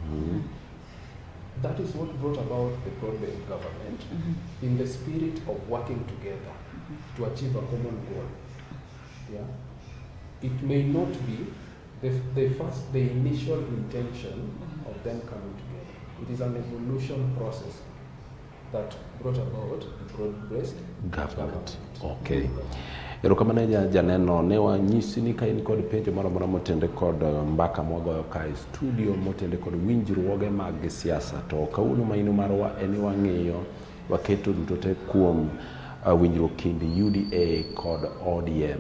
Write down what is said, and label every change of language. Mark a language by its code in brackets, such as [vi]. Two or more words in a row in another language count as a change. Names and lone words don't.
[en] That is what brought about the broad-based government in the spirit of working together to achieve a common goal. Yeah, it may not be the initial intention of them coming together. It is an evolution process that brought about the broad-based government. Okay. [luo] Erokamano janeno ne wanyisi ni ka in kod penjo moro amora motende kod mbaka mwagoyo ka e studio motende kod winjruoge mag siasa to kawuono maino marwa en wang'iyo waketo duto te kuom winjruok kind UDA kod ODM.